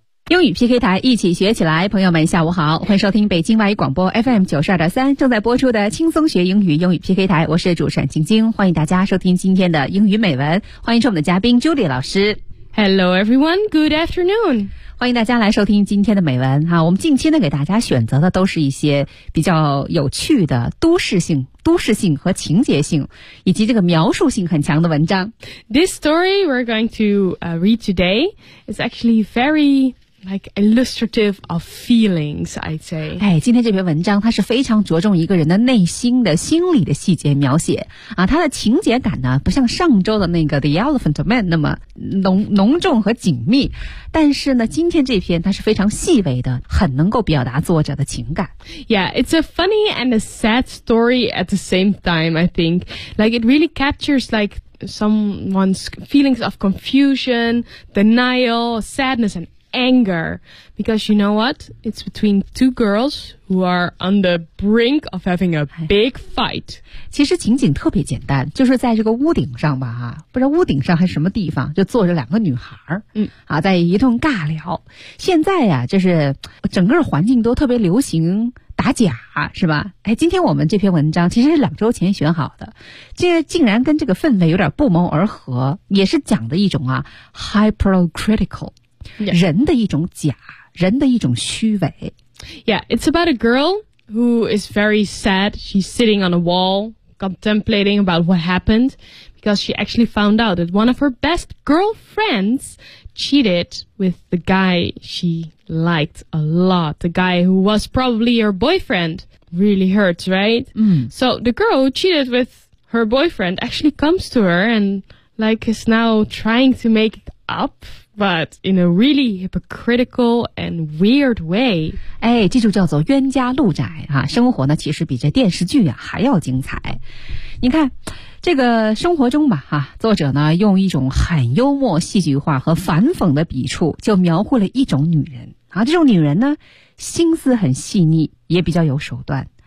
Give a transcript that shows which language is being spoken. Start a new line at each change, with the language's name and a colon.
Chinese: 英语 PK 台一起学起来，朋友们下午好，欢迎收听北京外语广播 FM92.3 正在播出的轻松学英语英语 PK 台，我是主持人晶晶，欢迎大家收听今天的英语美文，欢迎收我们的嘉宾 Julie 老师。
English: Hello everyone, good afternoon.
Chinese: 欢迎大家来收听今天的美文哈，我们近期呢给大家选择的都是一些比较有趣的都市性和情节性以及这个描述性很强的文章。
English: This story we're going to read today is actually very... Like illustrative of feelings, I'd say.
Chinese: 哎，今天这篇文章它是非常着重一个人的内心的心理的细节描写啊，它的情节感呢不像上周的那个 The Elephant Man 那么浓重和紧密，但是呢，今天这篇它是非常细微的，很能够表达作者的情感。
English: Yeah, it's a funny and a sad story at the same time. I think, like, it really captures like. Someone's feelings of confusion, denial, sadness, and anger. Because you know what? It's between two girls who are on the brink of having a big fight.
Chinese: 其实情景特别简单，就是在这个屋顶上吧，不知道屋顶上还是什么地方，就坐着两个女孩儿，在一通尬聊。现在呀，就是整个环境都特别流行打假是吧？哎，今天我们这篇文章其实是两周前选好的，这竟然跟这个氛围有点不谋而合，也是讲的一种啊 hypocritical、yeah. 人的一种假，人的一种虚伪。
English: Yeah, it's about a girl who is very sad. She's sitting on a wall, contemplating about what happened, because she actually found out that one of her best girlfriends cheated with the guy she. Liked a lot. The guy who was probably her boyfriend really hurts, right? Mm. So the girl who cheated with her boyfriend actually comes to her and like is now trying to make it up, but in a really hypocritical and weird way.
Chinese: 哎，这就叫做冤家路窄啊！生活呢，其实比这电视剧啊还要精彩。你看。这个生活中吧哈、啊、作者呢用一种很幽默戏剧化和反讽的笔触就描绘了一种女人。啊，这种女人呢心思很细腻，也比较有手段。